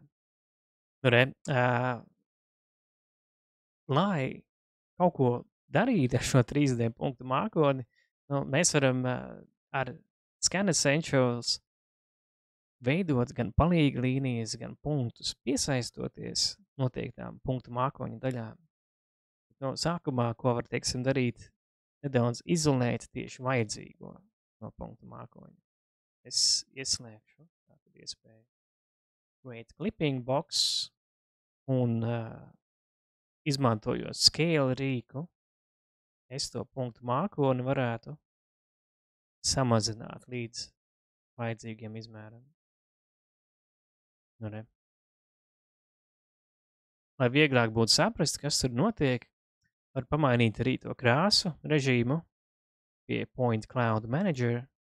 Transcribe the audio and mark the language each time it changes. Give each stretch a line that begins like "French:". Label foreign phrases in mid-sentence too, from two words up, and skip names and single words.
Latvian: Nu, re, lai kaut ko darīt ar šo 3D punktu mākoni, nu, mēs varam ar Scan Essentials veidot gan palīga līnijas, gan punktus, piesaistoties noteiktām punktu mākoņu daļām. No sākumā, ko var, teiksim, darīt, nedaudz izolēt tieši vajadzīgo no punktu mākoņa. Es ieslēgšu tātad iespēju
English: create clipping box
Latvian: un izmantojot scale rīku, es to punktu mākoni varētu samazināt līdz vajadzīgiem izmēram. Nu, re. Lai vieglāk būtu saprast, kas tur notiek, var pamainīt arī to krāsu režīmu pie Point Cloud Manager.